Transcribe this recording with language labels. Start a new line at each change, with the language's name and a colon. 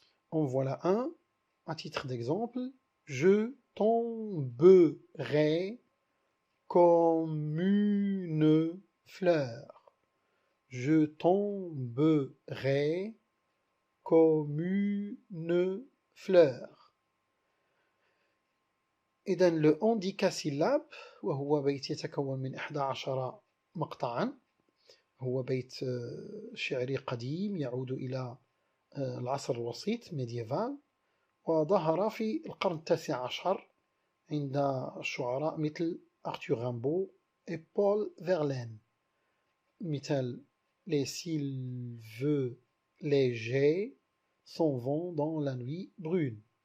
French: En voilà un, à titre d'exemple. Je tomberai comme une fleur. Je tomberai comme une fleur.
Arabic: إذن le handicassyllabe وهو بيت يتكون من 11 مقطعا، هو بيت شعري قديم يعود إلى العصر الوسيط ميديفال، وظهر في القرن التاسع عشر عند الشعراء مثل أرثur Rimbaud et Paul Verlaine. مثال
French: les sylves légers s'en vont dans la nuit brune.